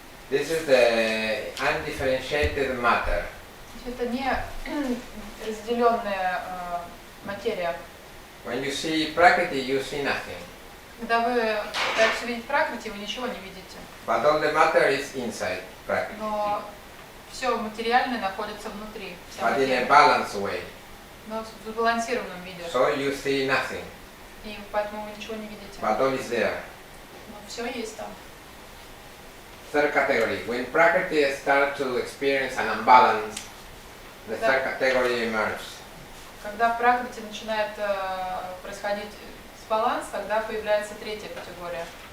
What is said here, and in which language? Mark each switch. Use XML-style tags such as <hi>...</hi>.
<en>This is the undifferentiated matter.</en> <ru>Это не разделенная материя.</ru> <en>When you see Prakriti, you see nothing.</en> <ru>Когда вы пытаетесь увидеть пракрити, вы ничего не видите.</ru> <en>But all the matter is inside Prakriti.</en> <ru>Но все материальное находится внутри. Вся</ru> <en>But in a</en> <ru>материя.</ru> <en>balanced way.</en> <ru>Но в сбалансированном виде.</ru> <en>So you see nothing.</en> <ru>И поэтому вы ничего не видите.</ru> <en>But all is there.</en> <ru>Но все есть там.</ru> <en>Third category. When Prakriti start to experience an imbalance, the third category emerges.</en> <ru>Когда в пракрити начинает происходить дисбаланс, тогда появляется третья категория.</ru>